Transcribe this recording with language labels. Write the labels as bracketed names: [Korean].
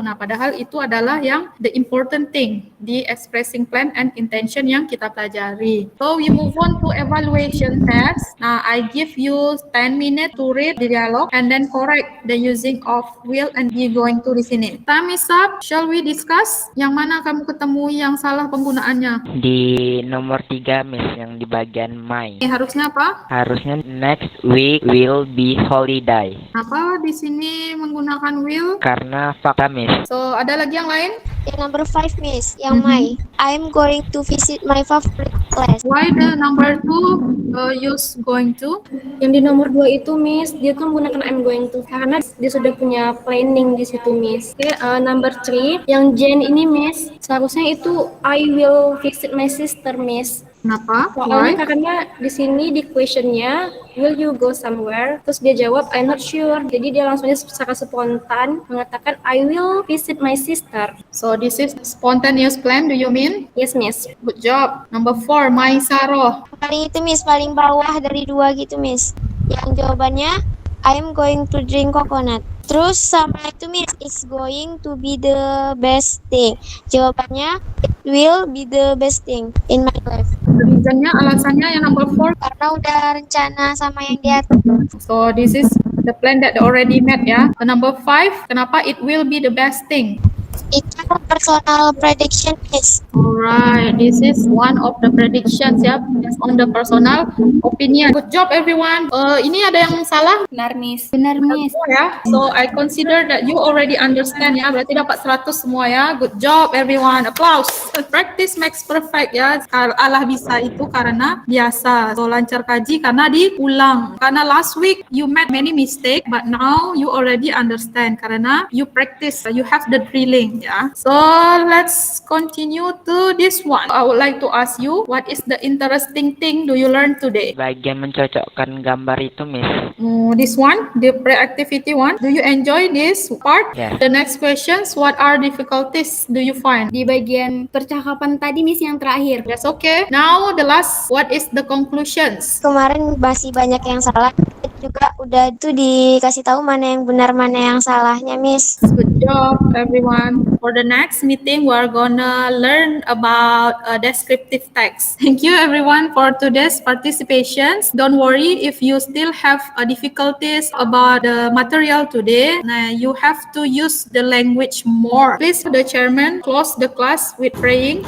[Indonesian] Nah, padahal itu adalah yang [English] the important thing [Indonesian] di [English] expressing plan and intention [Indonesian] yang kita pelajari. [English] So, we move on to evaluation test. Nah, I give you 10 minutes to read the dialogue and then correct the using of will and be going to [Indonesian] di sini. [English] Time is up. Shall we discuss? [Indonesian] Yang mana kamu ketemu yang salah penggunaannya? Di nomor 3 Miss, yang di bagian my. Harusnya apa? Harusnya [English] next week will be holiday. [Indonesian] Apa di sini menggunakan will? Karena fakta Miss. So, ada lagi yang lain? Yang number 5, Miss. Yang my. [English] I'm going to visit my favorite class. Why the number 2 use going to? [Indonesian] Yang di nomor 2 itu Miss, dia tuh menggunakan I'm going to karena dia sudah punya planning di situ Miss. Oke, number 3, yang Jen ini Miss, seharusnya itu [English] I will visit my sister [Indonesian] Miss. Kenapa? Soalnya [English] Why? [Indonesian] karena di sini di questionnya, [English] will you go somewhere? [Indonesian] Terus dia jawab, [English] I'm not sure. [Indonesian] Jadi dia langsungnya secara spontan mengatakan, [English] I will visit my sister. So this is spontaneous plan, do you mean? Yes, miss. Good job. Number 4, Maisaro. [Indonesian] Paling itu Miss, paling bawah dari 2 gitu Miss. Yang jawabannya [English] I'm going to drink coconut. [Indonesian] Terus sama itu Miss, [English] it's going to be the best thing. [Indonesian] Jawabannya [English] it will be the best thing in my life. [Indonesian] Reasonnya, alasannya yang number 4. Karena udah rencana sama yang di atas. [English] So this is the plan that they already met ya. The number 5, kenapa it will be the best thing? [Indonesian] Itu [English] personal prediction [Indonesian] Miss. [English] Alright, this is one of the predictions ya, based on the personal opinion. Good job everyone. [Indonesian] Ini ada yang salah? Benar, Miss. Benar, miss. Oh ya. [English] So I consider that you already understand ya. [Indonesian] Berarti dapat 100 semua ya. [English] Good job everyone. Applause. Practice makes perfect ya. [Indonesian] Allah bisa itu karena biasa. So lancar kaji karena diulang. [English] Karena last week you made many mistake, but now you already understand karena you practice. You have the drilling ya. So let's continue to this one. I would like to ask you, what is the interesting thing do you learn today? [Indonesian] Bagian mencocokkan gambar itu, Miss. [English] This one, the pre-activity one. Do you enjoy this part? Yes. The next questions, what are difficulties do you find? [Indonesian] Di bagian percakapan tadi, miss, yang terakhir. [English] That's okay. Now the last, what is the conclusions? [Indonesian] Kemarin masih banyak yang salah. Juga udah itu dikasih tahu mana yang benar mana yang salahnya Miss. [English] Good job everyone. For the next meeting, we're gonna learn about descriptive text. Thank you everyone for today's participations. Don't worry if you still have difficulties about the material today. You have to use the language more. Please, the chairman, close the class with praying.